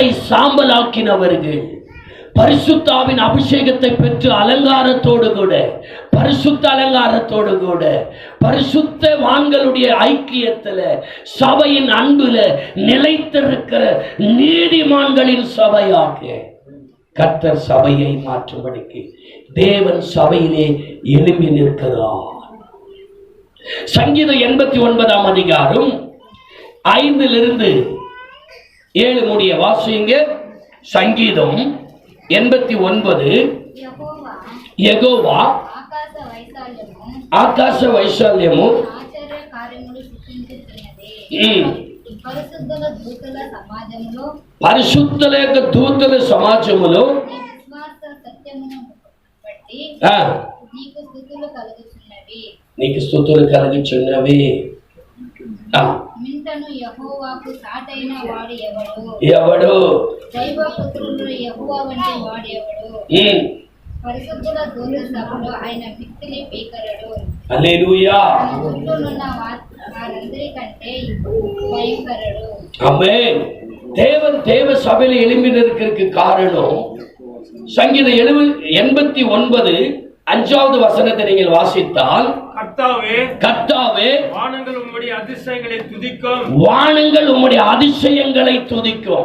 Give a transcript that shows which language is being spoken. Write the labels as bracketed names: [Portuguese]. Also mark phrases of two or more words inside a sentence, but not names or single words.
[Tamil] சாம்பலாக்கினவர்கள், பரிசுத்த ஆவியின் அபிஷேகத்தை பெற்று அலங்காரத்தோடு கூட பரிசுத்த அலங்காரத்தோடு கூட பரிசுத்தவான்களுடைய ஐக்கியத்துல சபையின் அன்புல நிலைத்திருக்கிற நீதிமான்களின் சபையாக கர்த்தர் சபையை மாற்றும்படிக்கு தேவன் சபையிலே எழும்பி நிற்கிறார். சங்கீதம் 89 அதிகாரம் 5 7 முடிய வாசிங்க. சங்கீதம் 89. [Telugu] யெகோவா ఆకాశ వైశాల్యము పరిశుద్ధుల యొక్క దూతల సమాజములో నీకు స్తుతులు కలుగుచున్నవి. ఎవడు పరిశుద్ధుల దూత సభలో ఆయన మిక్కిలి భీకరుడు. హల్లెలూయా. వారందరికంటే భయంకరుడు. [Tamil] ஆமென். தேவன் தேவ சபையில எழும்பி நிற்கிறதுக்கு காரணம் சங்கீதம் 89 5வது வசனத்தை நீங்கள் வாசித்தால் கர்த்தாவே, கர்த்தாவே, வானங்கள் உம்முடைய அதிசயங்களை துதிக்கும். வானங்கள் உம்முடைய அதிசயங்களை துதிக்கும்.